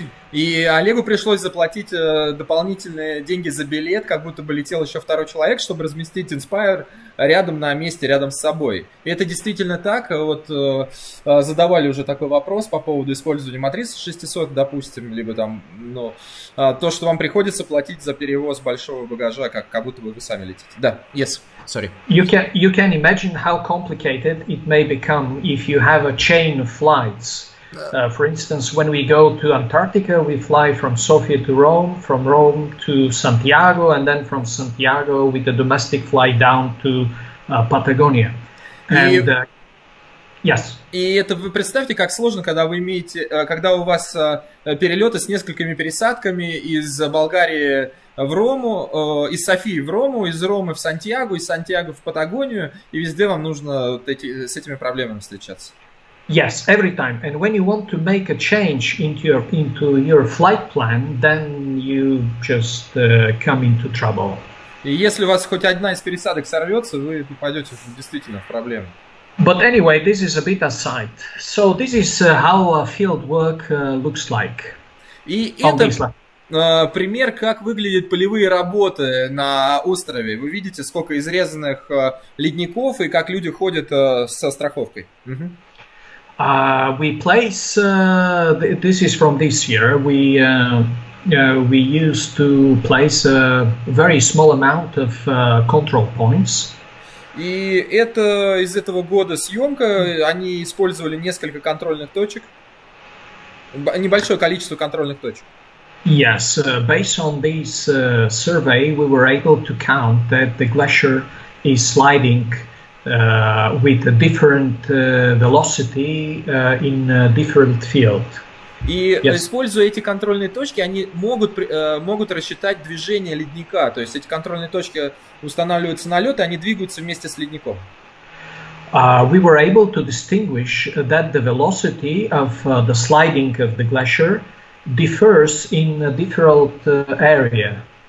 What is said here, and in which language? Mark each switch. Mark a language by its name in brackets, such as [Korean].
[Russian] И Олегу пришлось заплатить дополнительные деньги за билет, как будто бы летел еще второй человек, чтобы разместить Inspire рядом на месте, рядом с собой. И это действительно так. Вот задавали уже такой вопрос по поводу использования матрицы 600, допустим, либо там, ну, то, что вам приходится платить за перевоз большого багажа, как будто бы вы сами летите. [English] Да, yes, sorry. You can imagine how complicated it may become if you have a chain of flights. For instance, when we go to Antarctica, we fly from Sofia to Rome, from Rome to Santiago, and then from Santiago with a domestic flight down to Patagonia. And, yes. [Russian] И это вы представьте, как сложно, когда у вас перелеты с несколькими пересадками из Болгарии в Рому, из Софии в Рому, из Ромы в Сантьяго, из Сантьяго в Патагонию, и везде вам нужно с этими проблемами встречаться. [English] Yes, every time. And when you want to make a change into your flight plan, then you just come into trouble. [Russian] И если у вас хоть одна из пересадок сорвется, вы попадете действительно в проблемы. [English] But anyway, this is a bit aside. So this is how field work looks like. [Russian] И пример, как выглядят полевые работы на острове. Вы видите, сколько изрезанных ледников и как люди ходят со страховкой. [English] We place, this is from this year, we used to place a very small amount of control points. [Russian] И это из этого года съемка, они использовали несколько контрольных точек, небольшое количество контрольных точек. [English] Yes, based on this survey, we were able to count that the glacier is sliding with a different velocity in a different field. [Russian] И используя эти контрольные точки, они могут рассчитать движение ледника. То есть эти контрольные точки устанавливаются на лед, и они двигаются вместе с ледником. [English] We were able to distinguish that the velocity of the sliding of the glacier differs in a different area.